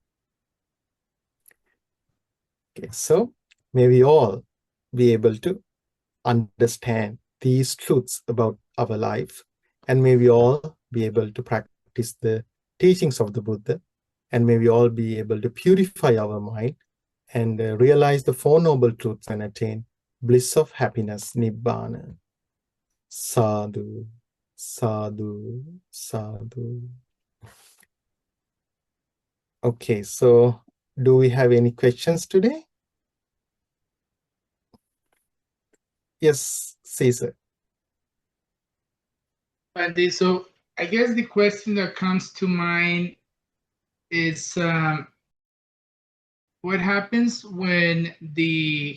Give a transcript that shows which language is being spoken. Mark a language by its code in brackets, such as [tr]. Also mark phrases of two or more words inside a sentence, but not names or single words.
[en] Okay, so may we all be able to understand these truths about our life, and may we all be able to practice the teachings of the Buddha, and may we all be able to purify our mind and realize the Four Noble Truths and attain bliss of happiness, Nibbana. [pi] Sadhu, sadhu, sadhu. [en] Okay, so do we have any questions today? Yes, Caesar. Andy, so I guess the question that comes to mind is what happens when the